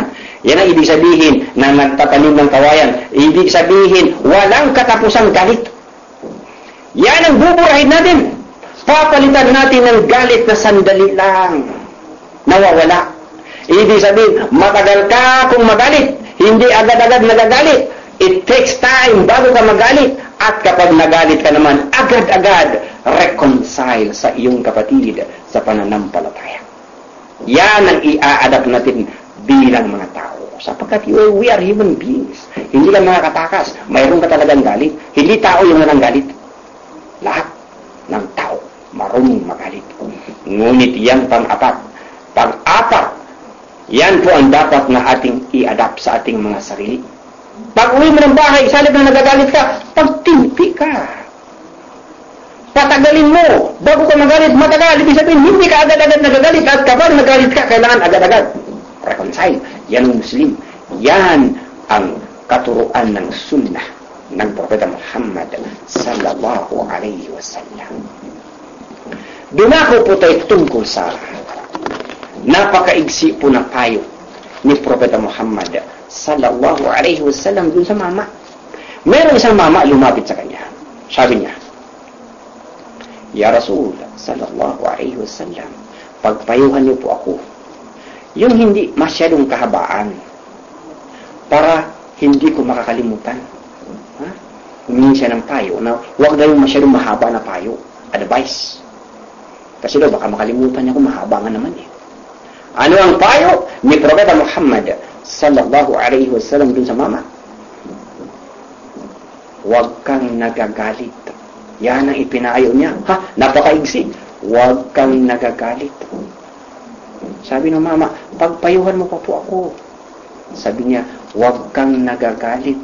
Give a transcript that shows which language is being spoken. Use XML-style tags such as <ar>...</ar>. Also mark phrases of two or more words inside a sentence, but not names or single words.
<tl>Yan ang ibig sabihin na nagtatanim ng kawayan. Ibig sabihin, walang katapusang galit. Yan ang buburahin natin. Papalitan natin ng galit na sandali lang. Nawawala. Ibig sabihin, matagal ka kung magalit. Hindi agad-agad nagagalit.</tl> <en>It takes time</en> <tl>bago ka magalit. At kapag nagalit ka naman, agad-agad reconcile sa iyong kapatid sa pananampalataya. Yan ang i-a-adapt natin bilang mga tao. Sapagkat</tl> <en>we are human beings.</en> <tl>Hindi ka makakatakas. Mayroon ka talagang galit. Hindi tao yung walang galit. Lahat ng tao marunong magalit. Ngunit yan pang-4. Pang-4, yan po ang dapat na ating i-adapt sa ating mga sarili. Pag uwi mo ng bahay, salip na nagagalit ka, pagtimpi ka. Patagalin mo. Bago ka magalit, matagal. Ibig sabihin, hindi ka agad-agad nagagalit. At kapag nagalit ka, kailangan agad-agad reconcile. Yan ang Muslim. Yan ang katuruan ng sunnah ng Propeta Muhammad</tl> <ar>صلى الله عليه وسلم.</ar> <tl>Dumako po tayo tungkol sa napakaigsi po na payo ni Propeta Muhammad</tl> <ar>صلى الله عليه وسلم</ar> <tl>dun sa mama. Meron isang mama lumapit sa kanya. Sabi niya,</tl> <ar>يا رسول صلى الله عليه وسلم,</ar> <tl>pagpayuhan niyo po ako. Yung hindi masyadong kahabaan para hindi ko makakalimutan. Humingi siya ng payo na huwag na yung masyadong mahaba na payo. Advice. Kasi daw baka makalimutan niya kung mahaba nga naman eh. Ano ang payo ni Propeta Muhammad</tl> <ar>صلى الله عليه وسلم</ar> <tl>dun sa mama? Huwag kang nagagalit. Yan ang ipinayo niya. Napakaigsi. Huwag kang nagagalit. Sabi ng mama, pagpayuhan mo pa po ako. Sabi niya, huwag kang nagagalit.</tl>